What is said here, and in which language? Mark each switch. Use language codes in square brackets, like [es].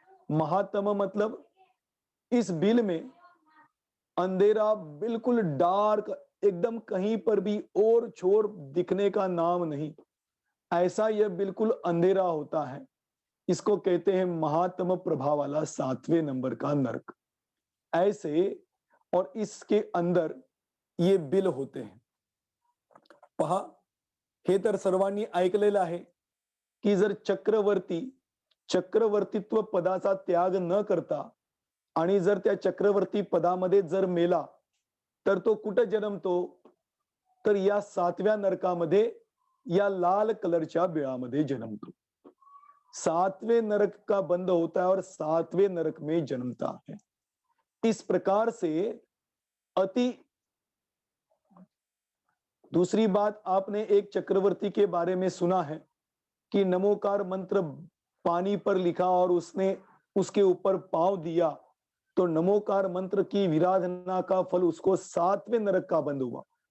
[hi] महातम मतलब इस बिल में अंधेरा बिल्कुल डार्क, एकदम कहीं पर भी और छोर दिखने का नाम नहीं, ऐसा यह बिल्कुल अंधेरा होता है। इसको कहते हैं महातम प्रभा वाला 7वें नंबर का नरक। ऐसे और इसके अंदर ये बिल होते हैं। [mr] पहा, हे तर सर्वांनी ऐकलेलं आहे की जर चक्रवर्ती चक्रवर्तीत्व पदाचा त्याग न करता आणि जर त्या चक्रवर्ती पदामध्ये जर मेला तर तो कुठं जन्मतो, तर या 7व्या नरकामध्ये, या लाल कलरच्या बिळामध्ये जन्मतो। [hi] 7वें नरक का बंद होता है और 7वें नरक में जन्मता है। इस प्रकार से अति। दूसरी बात, आपने एक चक्रवर्ती के बारे में सुना है कि नमोकार मंत्र पानी पर लिखा और उसने उसके ऊपर पांव दिया तो नमोकार मंत्र की विराधना का फल उसको 7वें नरक का बंद हुआ।